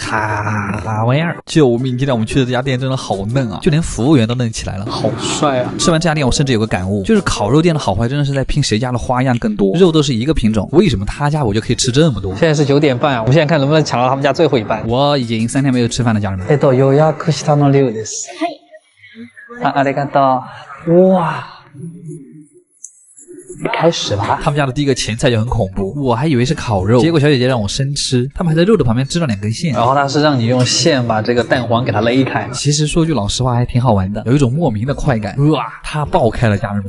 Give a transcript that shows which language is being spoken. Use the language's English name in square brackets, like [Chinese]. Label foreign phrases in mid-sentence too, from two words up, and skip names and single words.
[Chinese] 卡玩意儿，救命！今天我们去的这家店真的好嫩啊，就连服务员都嫩起来了，好帅啊！吃完这家店，我甚至有个感悟，就是烤肉店的好坏真的是在拼谁家的花样更多。肉都是一个品种，为什么他家我就可以吃这么多？现在是9点半啊，我们现在看能不能抢到他们家最后一班。我已经3天没有吃饭了，家人们。 [Japanese] 予約したの量です。ありがとう。 [Chinese] 哇！开始了，他们家的第一个前菜就很恐怖，我还以为是烤肉，结果小姐姐让我生吃，他们还在肉的旁边织了2根线，然后他是让你用线把这个蛋黄给它勒开。其实说句老实话还挺好玩的，有一种莫名的快感。哇，它爆开了，家人们！